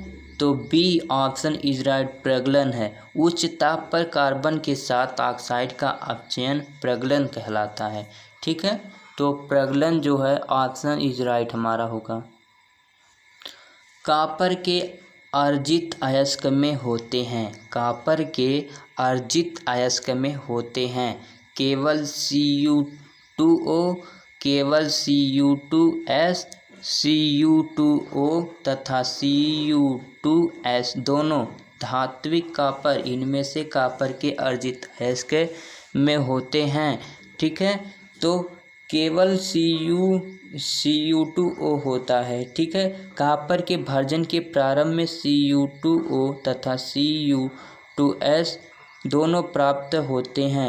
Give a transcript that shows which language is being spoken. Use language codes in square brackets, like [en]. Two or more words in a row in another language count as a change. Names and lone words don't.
[hi] तो [en] B option is right, [hi] प्रगलन है। उच्च ताप पर कार्बन के साथ ऑक्साइड का अपचयन प्रगलन कहलाता है। ठीक है। तो प्रगलन जो है [en] option is right [hi] हमारा होगा। कॉपर के अर्जित अयस्क में होते हैं, कॉपर के अर्जित अयस्क में होते हैं केवल Cu2O, केवल Cu2S, Cu2O तथा Cu2S दोनों धात्विक कॉपर, इनमें से कॉपर के अर्जित अयस्क में होते हैं। ठीक है। तो केवल Cu2O होता है। ठीक है। कॉपर के भर्जन के प्रारंभ में Cu2O तथा Cu2S दोनों प्राप्त होते हैं।